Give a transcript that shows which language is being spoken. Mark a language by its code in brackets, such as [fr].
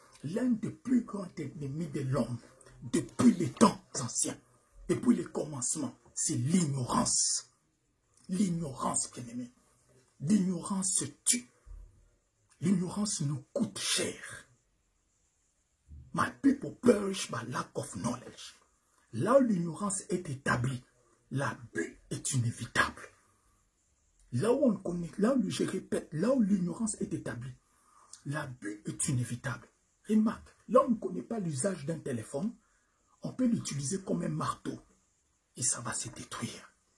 [fr] L'un des plus grands ennemis de l'homme, depuis les temps anciens, depuis le commencement, c'est l'ignorance. L'ignorance, bien-aimé. L'ignorance se tue. L'ignorance nous coûte cher. [en] My people perish by lack of knowledge. [fr] Là où l'ignorance est établie, l'abus est inévitable. Là où on connaît, là où je répète, là où l'ignorance est établie, l'abus est inévitable. Remarque, là où on ne connaît pas l'usage d'un téléphone, on peut l'utiliser comme un marteau et ça va se détruire.